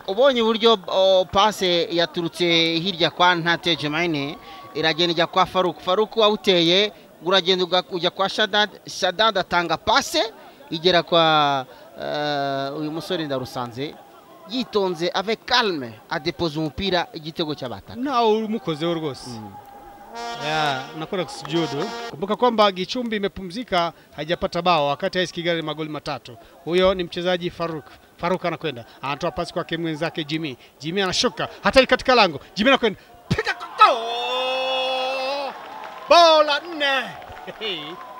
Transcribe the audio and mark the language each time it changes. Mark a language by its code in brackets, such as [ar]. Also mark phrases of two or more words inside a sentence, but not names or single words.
[rw] Ubonye uburyo passe yaturutse hirya kwa Ntate Jumaine iragenda ijya kwa Faruku wawuteye, uragenda ujya kwa Shadad atanga passe igera kwa uyu musore Ndarusanze, yitonze [fr] avec calme [rw] adepose umupira, igitego cy'abataka. Ntawe umukozeho rwose. [sw] Nakora kusujudu. Kumbuka kwamba Gicumbi imepumzika, hajapata bao wakati AS Kigali magoli matatu. Huyo ni mchezaji Faruk anakwenda, anatoa pasi kwa mwenzake Jimmy anashuka hatari katika lango, Jimmy anakwenda piga bola 4.